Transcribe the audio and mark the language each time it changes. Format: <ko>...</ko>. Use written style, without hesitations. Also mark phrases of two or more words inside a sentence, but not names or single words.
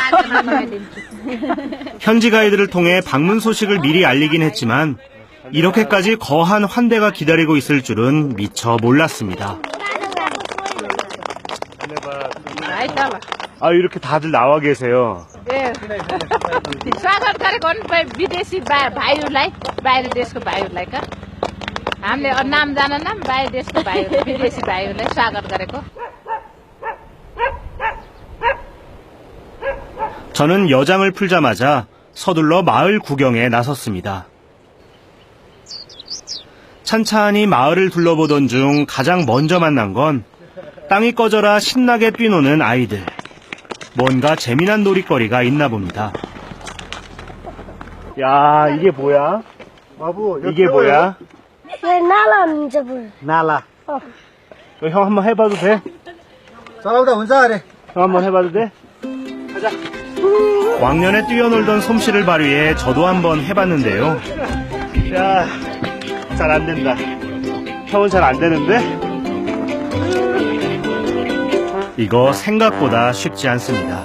<ko>현지 가이드를 통해 방문 소식을 미리 알리긴 했지만 이렇게까지 거한 환대가 기다리고 있을 줄은 미처 몰랐습니다. 아, 이렇게 다들 나와 계세요.</ko> <ne>स्वागत गरेको नि विदेशी भाइहरूलाई बाहिर देशको भाइहरूलाई का हामीले नाम जानेन बाहिर देशको भाइ विदेशी भाइहरूलाई स्वागत गरेको</ne> <ko>저는 여장을 풀자마자 서둘러 마을 구경에 나섰습니다. 찬찬히 마을을 둘러보던 중 가장 먼저 만난 건 땅이 꺼져라 신나게 뛰노는 아이들. 뭔가 재미난 놀이거리가 있나 봅니다. 야, 이게 뭐야? 이게 뭐야?</ko> <ne>नाला</ne> <ko>이거 형 한번 해봐도 돼?</ko> <ne>चलाउँदा हुन्छ अरे</ne> <ko>형 한번 해봐도 돼? 왕년에 뛰어놀던 솜씨를 발휘해 저도 한번 해봤는데요. 야, 잘 안 된다. 형은 잘 안 되는데? 이거 생각보다 쉽지 않습니다.</ko>